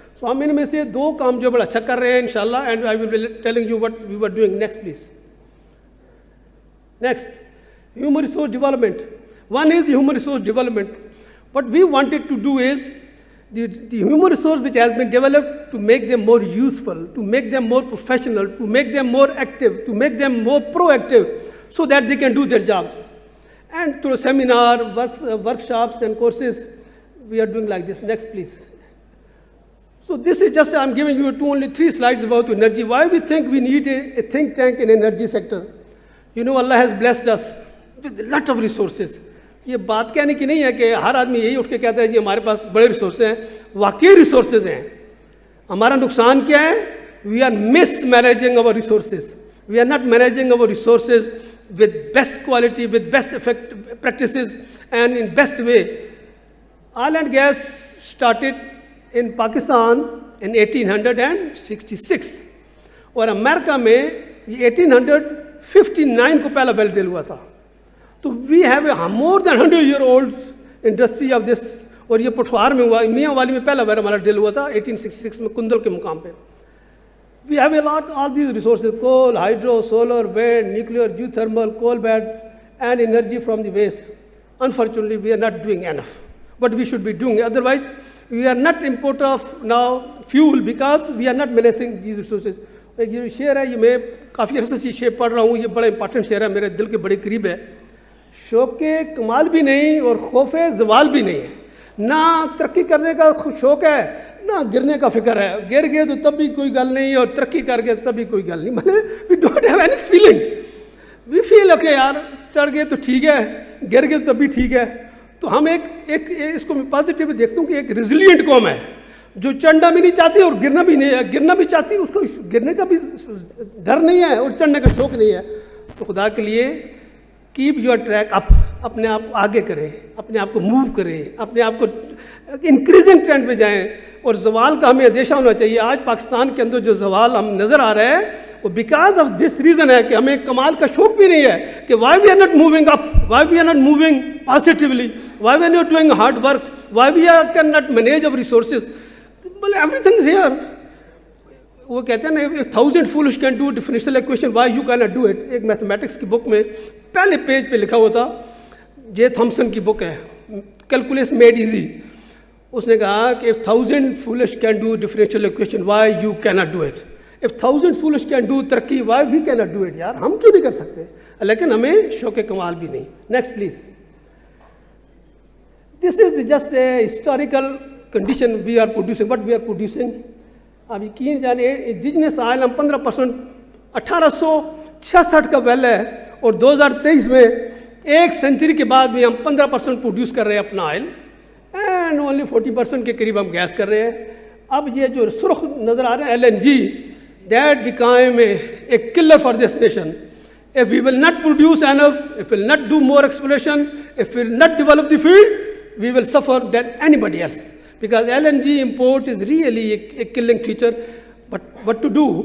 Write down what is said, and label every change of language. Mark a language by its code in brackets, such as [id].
[ur] سو ہم ان میں سے 2 کام جو بڑا اچھا کر رہے ہیں انشاءاللہ, [en] And I will be telling you what we were doing. Next please. Next, human resource development. One is the human resource development. What we wanted to do is the human resource which has been developed to make them more useful, to make them more professional, to make them more active, to make them more proactive so that they can do their jobs. And through seminar, workshops and courses, we are doing like this. Next, please. So this is just, I'm giving you only 3 slides about energy. Why we think we need a think tank in energy sector. Allah has blessed us with a lot of resources. [ur] یہ بات کہنے کی نہیں ہے کہ ہر آدمی یہی اٹھ کے کہتا ہے جی ہمارے پاس بڑے ریسورسز ہیں. واقعی ریسورسز ہیں. ہمارا نقصان کیا ہے؟ [en] We are mismanaging our resources. We are not managing our resources with best quality, with best practices and in best way. Oil and gas started in Pakistan in 1866 [ur] اور امریکہ میں یہ 1859 کو پہلا ویل ڈرل ہوا تھا. [en] تو we have a more than 100 year old industry of this. [ur] اور یہ پٹھوار میں ہوا, میاں والی میں پہلا ویل ہمارا ڈرل ہوا تھا 1866 میں کندل کے مقام پہ. [en] We have a lot, all these resources: coal, hydro, solar, wind, nuclear, geothermal, coal bed, and energy from the waste. Unfortunately, we are not doing enough. But we should be doing. Otherwise, we are not importer of now fuel because we are not managing these resources. [ur] ایک یہ شعر ہے, یہ میں کافی عرصے سے یہ شعر پڑھ رہا ہوں, یہ بڑا امپارٹنٹ شعر ہے, میرے دل کے بڑے قریب ہے. شوق کمال بھی نہیں اور خوف زوال بھی نہیں ہے. نہ ترقی کرنے کا شوق ہے, نہ گرنے کا فکر ہے. گر گئے تو تب بھی کوئی گل نہیں, اور ترقی کر کے تب بھی کوئی گل نہیں. مطلب [en] We don't have any feeling. We feel okay [ur] یار, چڑھ گئے تو ٹھیک ہے, گر گئے تب بھی ٹھیک ہے. تو ہم ایک اس کو میں پازیٹیو دیکھتا ہوں کہ ایک ریزیلینٹ قوم ہے جو چڑھنا بھی نہیں چاہتی اور گرنا بھی نہیں ہے. گرنا بھی چاہتی, اس کو گرنے کا بھی ڈر نہیں ہے اور چڑھنے کا شوق نہیں ہے. تو خدا کے لیے [en] keep your track up, [ur] اپنے آپ کو آگے کریں, اپنے آپ کو موو کریں, اپنے آپ کو انکریزنگ ٹرینڈ پہ جائیں. اور زوال کا ہمیں اندیشہ ہونا چاہیے. آج پاکستان کے اندر جو زوال ہم نظر آ رہا ہے وہ [en] because of this reason [ur] ہے کہ ہمیں کمال کا شوق بھی نہیں ہے کہ [en] Why we are not moving up, why we are not moving positively, why we are not doing hard work, why we are can not manage our resources. Everything is here. [ur] وہ کہتے ہیں نا, [en] 1000 foolish can do differential equation, why you cannot do it. [ur] ایک mathematics کی بک میں پہلے page پہ لکھا ہوا تھا, جے تھامسن کی بک ہے, کیلکولیس میڈ ایزی. اس نے کہا کہ [en] if 1000 foolish can do differential equation, why you cannot do it. if 1000 foolish can do ترقی, why we cannot do it. [ur] یار ہم کیوں نہیں کر سکتے؟ لیکن ہمیں شوق کمال بھی نہیں. [en] Next please. This is just a historical condition we are producing, what we are producing. [ur] آپ یقین جانے انڈیجنس آئل ہم 15% 1866 کا ویل ہے, اور 2023 میں 1 سینچری کے بعد بھی ہم 15% پروڈیوس کر رہے ہیں اپنا آئل, اینڈ اونلی 40% کے قریب ہم گیس کر رہے ہیں. اب یہ جو سرخ نظر آ رہے ہیں LNG, [en] that became a killer for this nation. If we will not produce enough, if we will not do more exploration, if we will not develop the field, we will suffer than anybody else. Because LNG import is really a killing feature. But what to do?